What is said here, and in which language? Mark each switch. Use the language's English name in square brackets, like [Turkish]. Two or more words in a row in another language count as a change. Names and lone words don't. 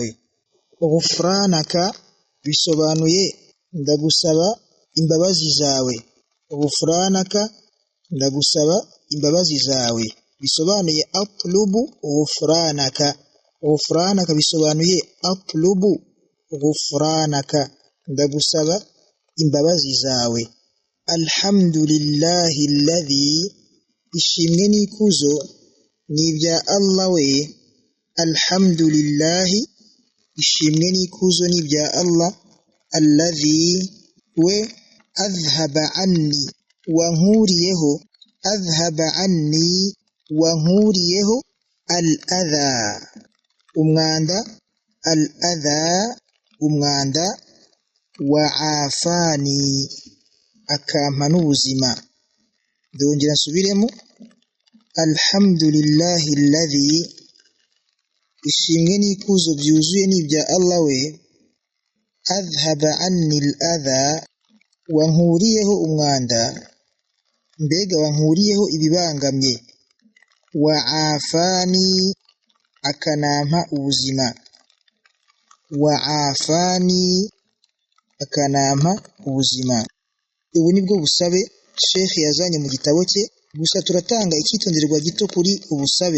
[Kinyarwanda] Ghufranaka bisobanuye ndagusaba imbabazi zawe, ghufranaka ndagusaba imbabazi zawe bisobanuye [Arabic] أطلب غفرانك, [Kinyarwanda] ghufranaka bisobanuye [Arabic] أطلب غفرانك [Kinyarwanda] ndagusaba imbabazi zawe. [Arabic] الحمد لله الذي [Kinyarwanda] ishimwe n'ikuzo ni ibya Allah we, alhamdulillahi ishimwe n'ikuzo ni ibya Allah, alladhi we [Arabic] أذهب عني [Kinyarwanda] wankuriyeho, [Arabic] أذهب عني [Kinyarwanda] wankuriyeho al-adha umwanda, al-adha umwanda, [Arabic] وعافاني [Kinyarwanda] akampa n'ubuzima. Ndongera nsubiremo, [Arabic] الحمد لله الذي [Kinyarwanda] ishimwe n'ikuzo byuzuye ni ibya Allah we, [Arabic] أذهب عني الأذى [Kinyarwanda] wankuriyeho umwanda, mbega wankuriyeho ibibangamye, [Arabic] وعافاني [Kinyarwanda] akanampa ubuzima, [Arabic] وعافاني [Kinyarwanda] akanampa ubuzima. Ubu nibwo busabe Sheikh yazanye mu gitabo cye, gusa turatanga icyitonderwa gito kuri ubusabe.